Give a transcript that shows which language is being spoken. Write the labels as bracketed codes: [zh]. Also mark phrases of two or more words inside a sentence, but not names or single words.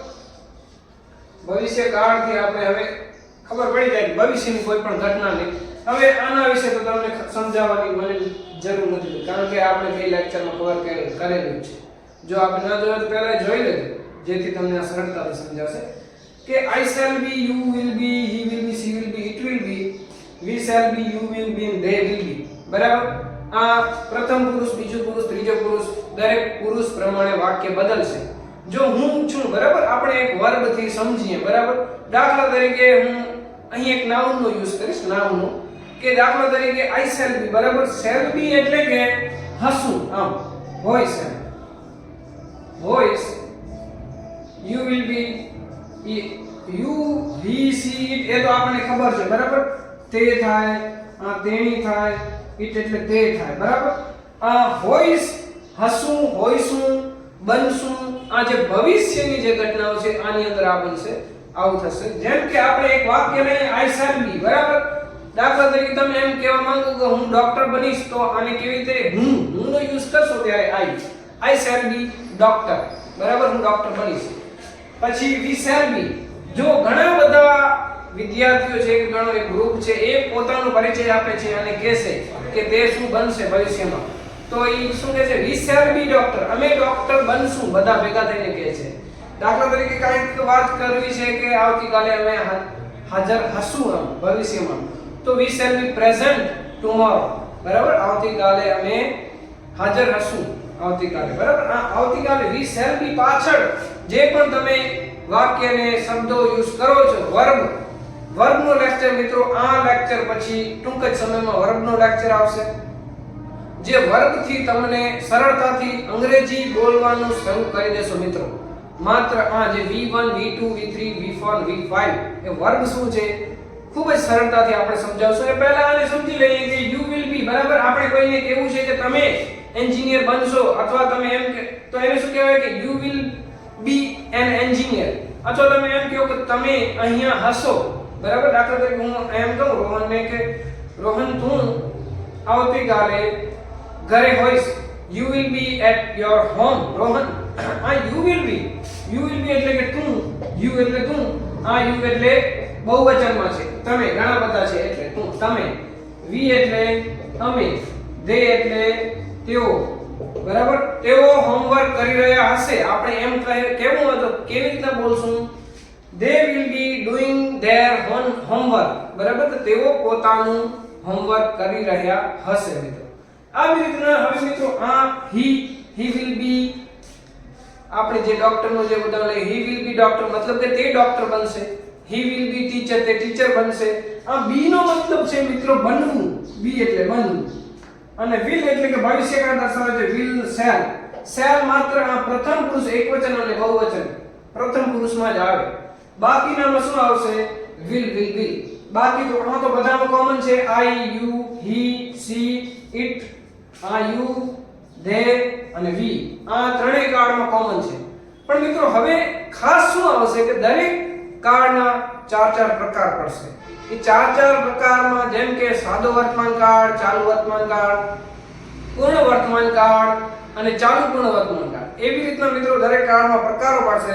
[gu] ભવિષ્યકાળથી આપણે હવે ખબર પડી જાય કે ભવિષ્યની કોઈ પણ ઘટનાને હવે આના વિશે તો તમને સમજાવવાની મને જરૂર નથી કારણ કે આપણે બે લેક્ચરમાં કવર કરેલું છે। જો આપણે ના જોયું તો પહેલા જોઈ લેજો જેથી તમને આ સરળતાથી સમજાશે કે [en] I shall be, you will be, [gu] he will be, she will be, it will be, we shall be, you will be and they will be બરાબર। આ પ્રથમ પુરુષ, બીજો પુરુષ, ત્રીજો પુરુષ દરેક પુરુષ પ્રમાણે વાક્ય બદલશે। જો હું છું બરાબર આપણે એક વર્બ થી સમજીએ બરાબર। દાખલા તરીકે હું અહીં એક નાઉન નો યુઝ કરીશ નાઉન નો કે દાખલા તરીકે [en] I shall be [gu] બરાબર। [en] shall be [gu] એટલે કે હસું આમ [en] voice voice you will be you he she it [gu] એ તો આપણને ખબર છે બરાબર। તે થાય આ તેણી થાય it એટલે તે થાય બરાબર। આ voice હસું હોઈશું બનશું આ જે ભવિષ્યની જે ઘટનાઓ છે આની અંદર આ બનશે આવું થશે। જેમ કે આપણે એક વાક્ય લઈએ [en] I shall be [gu] બરાબર। દાખલા તરીકે તમે એમ કહેવા માંગો કે હું ડોક્ટર બનીશ તો આને કેવી રીતે હું નો યુઝ કરશો ત્યારે [en] I shall be doctor [gu] બરાબર હું ડોક્ટર બનીશ। પછી [en] we shall be [gu] જો ઘણા બધા વિદ્યાર્થીઓ છે કે ઘણો એક ગ્રુપ છે એ પોતાનો પરિચય આપે છે અને કહે છે કે તે શું બનશે ભવિષ્યમાં તો એ શું કહે છે [en] we shall be doctor [gu] અમે ડોક્ટર બનશું બધા ભેગા થઈને કહે છે। દાખલા તરીકે કાંઈક વાત કરવી છે કે આવતીકાલે અમે હાજર હશું આમ ભવિષ્યમાં તો [en] we shall be present tomorrow [gu] બરાબર। આવતીકાલે અમે હાજર હશું આવતીકાલે બરાબર। આ આવતીકાલે [en] we shall be [gu] પાછળ જે પણ તમે વાક્યને શબ્દો યુઝ કરો છો વર્બનો લેક્ચર મિત્રો આ લેક્ચર પછી ટૂંક જ સમયમાં વર્બનો લેક્ચર આવશે જે વર્બથી તમને સરળતાથી અંગ્રેજી બોલવાનું શરૂ કરી દેશો મિત્રો। માત્ર આ જે V1 V2 V3 V4 V5 એ વર્બ શું છે ખૂબ જ સરળતાથી આપણે સમજાવશું। એ પહેલા આને સમજી લઈએ કે [en] you will be [gu] બરાબર। આપણે કોઈને કહેવું છે કે તમે એન્જિનિયર બનશો અથવા તમે એમ તો એને શું કહેવાય કે [en] you will be an engineer [gu] અથવા તમે એમ કહો કે તમે અહીંયા હશો બરાબર। દાખલા તરીકે હું એમ કહું રોહનને કે રોહન તું આવતીકાલે ઘરે હોઈશ [en] you will be at your home [gu] રોહન આ [en] you will be [gu] એટલે કે તું you એટલે તું આ you એટલે બહુવચનમાં છે તમે ઘણા બધા છે એટલે તું તમે we એટલે અમે they એટલે તેઓ બરાબર। તેઓ હોમવર્ક કરી રહ્યા હશે આપણે એમ કેવું હતું કેવી રીતના બોલશું [en] they will be doing their homework [gu] બરાબર। તો તેઓ પોતાનું હોમવર્ક કરી રહ્યા હશે મિત્રો। આવી રીતના હવે મિત્રો આ [en] he will be [gu] આપણે જે ડોક્ટરનો જે ઉદાહરણ [en] he will be doctor [gu] मतलब કે તે ડોક્ટર બનશે। [en] he will be teacher [gu] તે ટીચર બનશે। આ be નો મતલબ છે મિત્રો બનવું be એટલે બનવું અને will એટલે કે ભવિષ્યકાળ દર્શાવે છે [en] will shall [gu] માત્ર આ પ્રથમ પુરુષ એકવચન અને બહુવચન પ્રથમ પુરુષમાં જ આવે। બાકીનામાં શું આવશે will બાકી તો આમાં તો બધામાં કોમન છે [en] I you he she it [gu] આ [en] you they [gu] અને we આ ત્રણેય કાળમાં કોમન છે। પણ મિત્રો હવે ખાસ શું આવશે કે દરેક કાળના ચાર પ્રકાર પડશે। એ ચાર પ્રકારમાં જેમ કે સાદો વર્તમાન કાળ, ચાલુ વર્તમાન કાળ, પૂર્ણ વર્તમાન કાળ અને ચાલુ પૂર્ણ વર્તમાન કાળ એવી રીતના મિત્રો દરેક કાળમાં પ્રકારો પડશે।